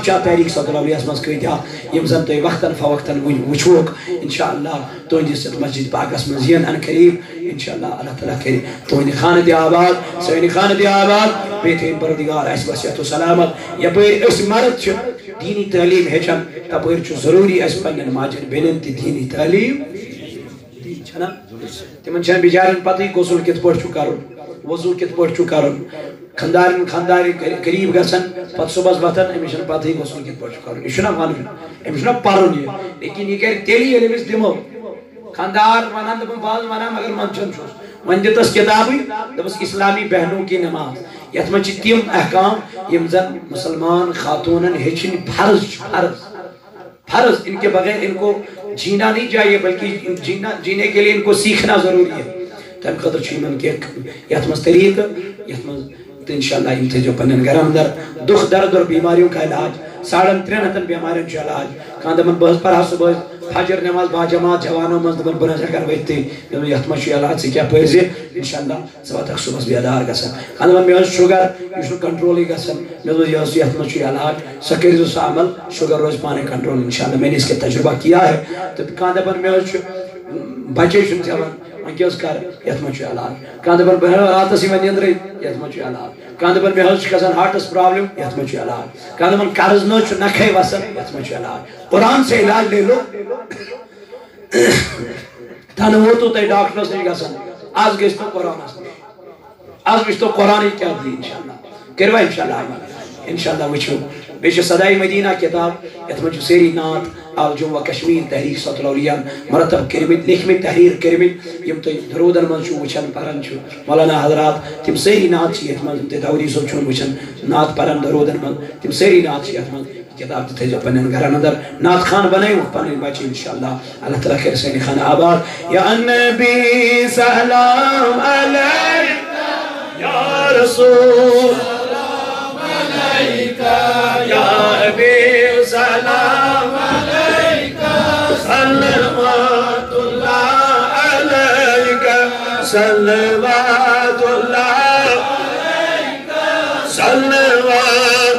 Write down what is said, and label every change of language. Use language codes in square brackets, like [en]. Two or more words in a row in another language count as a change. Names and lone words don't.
[ks] تحریک صوت الاولیاس مز کتیا یم زن تھی وقتاً فوقتاً وچوک انشاءاللہ تہندس مسجد پاکس مز ین ان قریب انشاءاللہ اللہ تعالیٰ کر تہند خانہ تہ آباد سانی خانہ تہ آباد بیٚیہِ تھٲیِن پروردگار اسہِ وصیت و سلامت یپٲرۍ أسۍ مرد چھِ دینی تعلیم ہیٚچھان تپٲرۍ چھُ ضروٗری اسہِ پننٮ۪ن ماجٮ۪ن بیٚنٮ۪ن تہِ دینی تعلیم چھنا تمن چھن بچارن پتہ غسل کت پٲٹھۍ چھُ کرُن وضو کت پٲٹھۍ چھُ کرُن خاندار قریب گژھن پتہٕ صبحس وتھن أمِس چھنہٕ پتہٕے غسل کت پٲٹھۍ چھُ کرُن یہِ چھُنہ ونُن أمِس چھُنہ پرُن یہِ لیکن یہِ کرِ تیٚلہِ ییٚلہِ أمِس دِمو خاندار ونان دپان بہٕ ونان مگر منٛدچھان چھُس وۄنۍ دِتس کتابٕے دپس اسلامی بہنوں کی نماز یتھ منٛز چھِ تِم احکام یِم زن مسلمان خاتونن ہیٚچھِنۍ فرض چھُ فرض [ur] ان کے بغیر ان کو جینا نہیں چاہیے بلکہ جینے کے لیے ان کو سیکھنا ضروری ہے [ks] تم خاطر چھِ یمن کینٛہہ یتھ منٛز طریقہٕ یتھ منٛز تہٕ انشاءاللہ یم تھٲیزیو پننٮ۪ن گرن اندر [ur] دکھ درد اور بیماریوں کا علاج 350 بیماریوں کا علاج [ks] کانٛہہ دپان بہٕ حظ پرہا صبح فجر نماز باجماعت جوانوں منٛز دپان بہٕ نہ حظ ہٮ۪کان ؤتھٕے یتھ منٛز چھُ علاج ژٕ کیٛاہ پٔرزِ انشاءاللہ ژٕ واتکھ صبحس بیدار گژھان کانٛہہ دپان مےٚ حظ شُگر یہِ چھُنہٕ کنٹرولٕے گژھان مےٚ دوٚپ یہِ حظ یتھ منٛز چھُ علاج سۄ کٔرۍزیو سُہ عمل شُگر روزِ پانے کنٹرول انشاءاللہ [ur] میں نے اس کے تجربہ کیا ہے [ks] تہٕ کانٛہہ دپان مےٚ حظ چھُ بچے چھُنہٕ ژٮ۪لان وۄنۍ کیٛاہ حظ کرٕ یتھ منٛز چھُ علاج کانٛہہ دپان بہٕ ہٮ۪مہٕ راتس یِوان نِندرٕے یتھ منٛز چھُ علاج کانٛہہ دپان مےٚ حظ چھُ گژھان ہارٹس پرابلم یتھ منٛز چھُ علاج کانٛہہ دپان قرض نہ حظ چھُ نکھے وسان یتھ منٛز چھُ علاج [ur] قرآن سے علاج لے لو [ks] تنہٕ ووتوٕ تۄہہِ ڈاکٹرس نِش گژھان آز گٔژھۍ تو قرآنس نِش آز وٕچھ تو قرآنٕے کیٛاہ دی انشاءاللہ کٔروا انشاءاللہ عمل انشاءاللہ وٕچھِو بیٚیہِ چھِ صدائے مدینہ کتاب یتھ منٛز چھُ سٲری نعت آل جموں و کشمیر تحریک صوت الاولیاءن مرتب کٔرمٕتۍ لیکھمٕتۍ تحریر کٔرمٕتۍ یِم تُہۍ درودن منٛز چھُو وٕچھان پران چھُ مولانا حضرات تِم سٲری نعت چھِ یتھ منٛز تُہۍ داؤدی صٲب چھُون وٕچھان نعت پران درودن منٛز تِم سٲری نعت چھِ یتھ منٛز کتاب تہِ تھٲیزیو پننٮ۪ن گرن اندر نعت خان بنٲیوُکھ پنٕنۍ بچہِ انشاءاللہ اللہ تعالیٰ کرِ سانہِ خانہ آباد [ar] یا نبی سلام علیکہ یا رسول سلام علیکہ یا حبیب سلام علیکہ صلوات اللہ علیکہ صلوات [ks] اللہ علیکہ صلوات